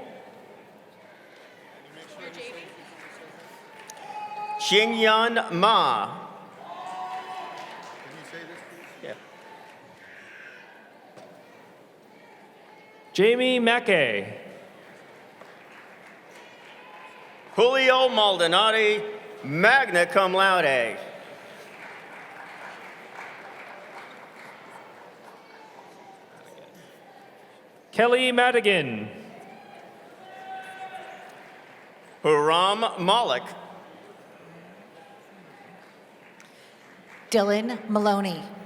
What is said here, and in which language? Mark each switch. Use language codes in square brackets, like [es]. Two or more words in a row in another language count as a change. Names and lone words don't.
[en] Xingyan Ma. Yeah. Jamie Mackay. Julio Maldonado, magna cum laude. Kelly Madigan. Huram Malik. Dylan Maloney.